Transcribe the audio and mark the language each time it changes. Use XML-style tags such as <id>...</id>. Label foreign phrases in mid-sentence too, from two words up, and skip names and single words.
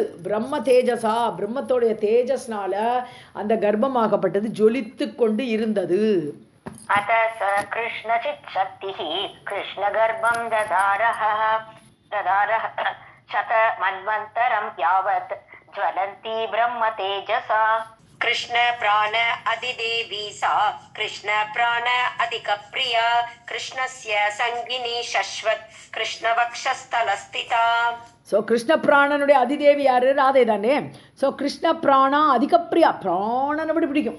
<sa>ब्रह्म तेजसा,</sa> <ta>பிரம்மத்தோடைய தேஜஸ்னால அந்த கர்ப்பமாகப்பட்டது ஜொலித்து கொண்டு இருந்தது.</ta> <sa>अथ च कृष्ण चित् शक्तिः कृष्ण गर्भं दधारह शत मन्वन्तरं यावत् ज्वलन्ति ब्रह्म तेजसा. कृष्ण प्राण अधिदेवी सा कृष्ण प्राण अधिक प्रिया कृष्णस्य संगिनी शश्वत कृष्ण वक्षस्थलस्थिता.</sa> <ta>ஸோ கிருஷ்ண பிராணனுடைய அதிதேவி யார்? ராதை தானே. ஸோ</ta> <sa>कृष्ण प्राणा अधिकप्रिया,</sa> <ta>பிராணனை விட பிடிக்கும்.</ta>